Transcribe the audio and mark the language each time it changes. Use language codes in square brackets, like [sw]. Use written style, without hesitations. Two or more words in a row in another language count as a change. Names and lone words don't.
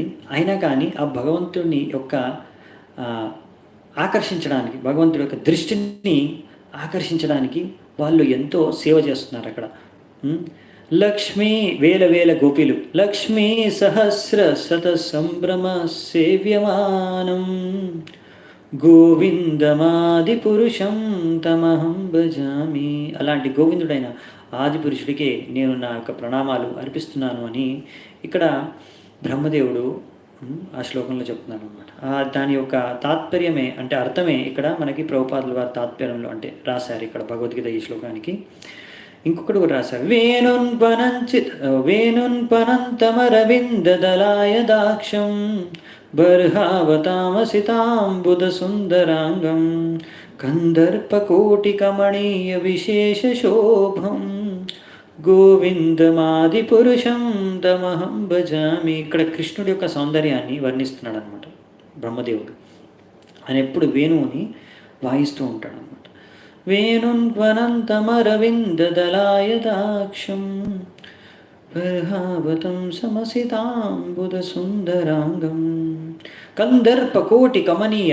[te] అయినా కానీ ఆ భగవంతుడిని యొక్క ఆకర్షించడానికి, భగవంతుడి యొక్క దృష్టిని ఆకర్షించడానికి వాళ్ళు ఎంతో సేవ చేస్తున్నారు అక్కడ. లక్ష్మీ వేల గోపిలు, [sa] లక్ష్మీ సహస్ర శత సంభ్రమ సేవ్యమానం గోవిందమాది పురుషం తమహం భజామి. [te] అలాంటి గోవిందుడైన ఆది పురుషుడికే నేను నా యొక్క ప్రణామాలు అర్పిస్తున్నాను అని ఇక్కడ బ్రహ్మదేవుడు ఆ శ్లోకంలో చెప్తున్నాను అనమాట. దాని యొక్క తాత్పర్యమే, అంటే అర్థమే ఇక్కడ మనకి ప్రభుపాదుల వారి తాత్పర్యంలో అంటే రాశారు ఇక్కడ భగవద్గీత ఈ శ్లోకానికి. ఇంకొకటి కూడా రాశారు, [sa] వేణున్పనంతమరవిందదలాయ దాక్షం బర్హావతామసితాంబుద సుందరాంగం కందర్పకోటి కమణీయ విశేష శోభం గోవిందమాది పురుషం తమహం భజామి. [te] ఇక్కడ కృష్ణుడి యొక్క సౌందర్యాన్ని వర్ణిస్తున్నాడు అనమాట బ్రహ్మదేవుడు. ఆయన ఎప్పుడు వేణువుని వాయిస్తూ ఉంటాడు అనమాట. [sa] వేణున్వనంతమరవిందదలాయ దాక్షం బర్హావతం సమసితాంబుద సుందరాంగం కందర్ప కోటి కమనీయ.